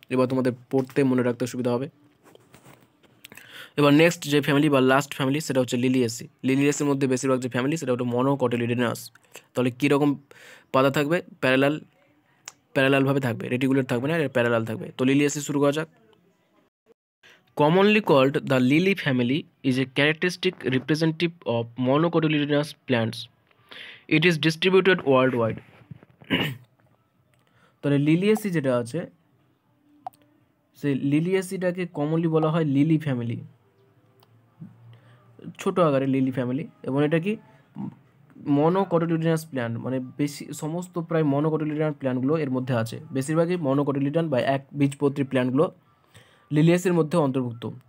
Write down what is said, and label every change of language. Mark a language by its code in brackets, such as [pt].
[bn] এবার তোমাদের পড়তে মনে রাখতে সুবিধা হবে। এবার নেক্সট যে ফ্যামিলি বা লাস্ট ফ্যামিলি সেটা হচ্ছে লিলিয়েসি। লিলিয়েসির মধ্যে বেশিরভাগ যে ফ্যামিলি সেটা হচ্ছে মনোকটিলিডেনাস। তাহলে কীরকম পাতা থাকবে, প্যারালালভাবে থাকবে, রেটিকুলেট থাকবে না, প্যারালাল থাকবে। তো লিলিয়েসি শুরু করা যাক। [en] Commonly called the lily family is a characteristic representative of monocotyledonous plants. It is distributed worldwide. [bn] তাহলে লিলিয়েসি যেটা আছে, সেই লিলিয়েসিটাকে কমনলি বলা হয় লিলি ফ্যামিলি, ছোট আকারে লিলি ফ্যামিলি। এবং এটা কি মনোকটিলিডানাস প্ল্যান্ট, মানে বেশি সমস্ত প্রায় মনোকটিলিডান প্ল্যান্টগুলো এর মধ্যে আছে, বেশিরভাগই মনোকটিলিডান বা এক বীজপত্রী প্ল্যান্টগুলো লিলিয়াসের মধ্যে অন্তর্ভুক্ত।